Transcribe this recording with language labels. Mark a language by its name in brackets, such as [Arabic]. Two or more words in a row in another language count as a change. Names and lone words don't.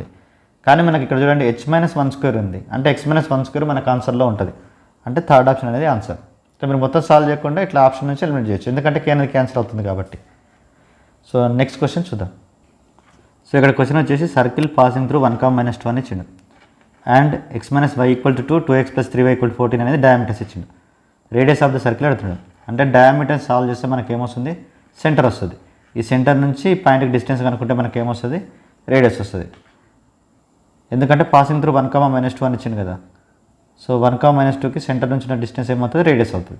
[Telugu] కానీ మనకి ఇక్కడ చూడండి h - 1² ఉంది, అంటే x - 1² మనకు ఆన్సర్లో ఉంటుంది. అంటే [English] third option [Telugu] అనేది ఆన్సర్. సో మీరు మొత్తం సాల్వ్ చేయకుండా ఇట్లా ఆప్షన్ నుంచి ఎలిమినేట్ చేయొచ్చు, ఎందుకంటే k అనేది క్యాన్సిల్ అవుతుంది కాబట్టి. సో [English] next question [Telugu] చూద్దాం. సో ఇక్కడ క్వశ్చన్ వచ్చేసి, [English] circle passing through [Telugu] 1, -2 అని ఇచ్చిండు అండ్ x - y = 2, 2x + 3y = 14 అనేది డయామీటర్స్ ఇచ్చిండు. [English] radius of the circle అడుగుతున్నాడు. [Telugu] అంటే డయామీటర్ సాల్వ్ చేస్తే మనకి ఏమొస్తుంది, సెంటర్ వస్తుంది. ఈ సెంటర్ నుంచి పాయింట్కి డిస్టెన్స్ కనుక్కుంటే మనకి ఏమొస్తుంది, రేడియస్ వస్తుంది. ఎందుకంటే [English] passing through [Telugu] 1, -2 అని ఇచ్చింది కదా. సో 1, -2కి సెంటర్ నుంచి ఉన్న డిస్టెన్స్ ఏమవుతుంది, రేడియస్ అవుతుంది.